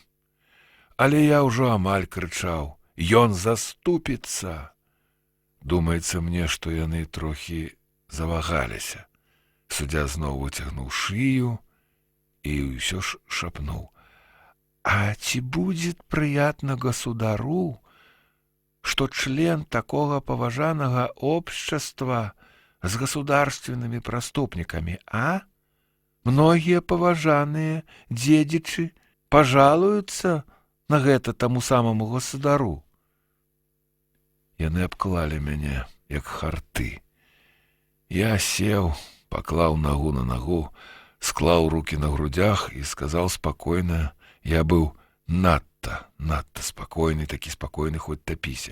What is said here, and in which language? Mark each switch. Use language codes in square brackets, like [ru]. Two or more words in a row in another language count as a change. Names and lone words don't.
[be] Але я ўжо амаль крычаў: «Ён заступіцца!» Думаецца мне, што яны трохі завагаліся. Суддзя зноў выцягнуў шыю і ўсё ж шапнуў: [ru] «А ці будет приятно государу, что член такого поважанного общества с государственными преступниками, а? Многие поважанные дедичи пожалуются на гэта тому самому государу». [be] Яны абклалі мяне, як харты. Я сеў, паклаў нагу на нагу, склаў рукі на грудях і сказаў спакойна, я быў надта спакойны, такі спакойны, хоць тапіся.